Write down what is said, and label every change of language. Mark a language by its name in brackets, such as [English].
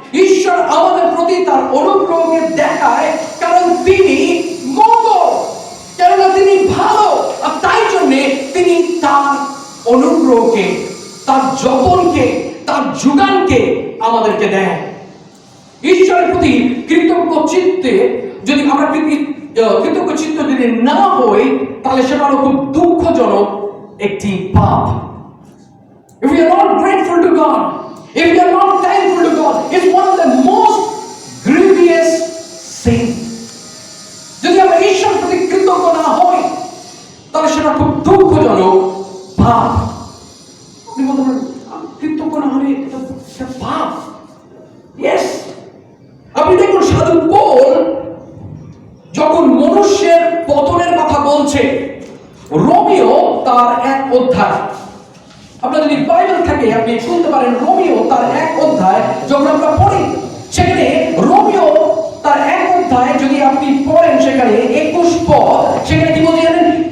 [Bangla] ঈশ্বর আমাদের প্রতি তার অনুগ্রহকে দেখায় কারণ তিনি মঙ্গল, কেননা তিনি ভালো, আর তাই জন্য তিনি তার অনুগ্রহকে, তার যতনকে, তার তার যোগানকে আমাদেরকে দেয়। ঈশ্বরের প্রতি কৃতজ্ঞ চিত্তে যদি আমরা কৃতজ্ঞ চিত্ত যদি না হই, তাহলে সেটা হলো খুব দুঃখজনক একটি পাপ। [English] If we are not grateful to God, if we are not thankful to God, it's one of the most grievous sin. [Bangla] যদি আমরা ঈশ্বরের প্রতি কৃতজ্ঞ না হই, তাহলে সেটা খুব দুঃখজনক পাপ। আপনি বলতে পারেন কৃতজ্ঞ না হলে এটা পাপ। [English] Yes. [Bangla] আপনি দেখুন সাধু পৌল যখন মনুষ্যের পতনের কথা বলছে, রোমিও তার 1 অধ্যায়, আপনার যদি বাইবেল থাকে আপনি শুনতে পারেন, রোমিও তার 1 অধ্যায় যখন আমরা পড়ি, সেখানে রোমিও তার 1 অধ্যায় যদি আপনি পড়েন, সেখানে 21 পদ, সেখানে কি বলতে জানেন?